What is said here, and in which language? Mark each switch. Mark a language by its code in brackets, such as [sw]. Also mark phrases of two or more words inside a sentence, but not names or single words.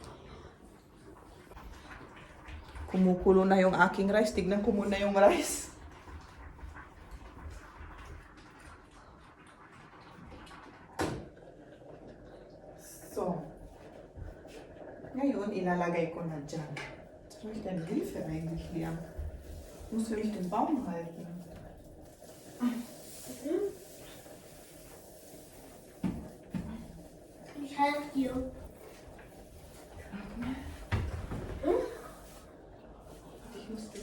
[tl] Kumukulo na yung aking rice. Tignan ko muna yung rice. So, ngayon ilalagay ko na dyan. [de] Soll ich den Hilfe eigentlich lernen? Muss ich den Baum halten? Ich helfe dir. Ich muss das.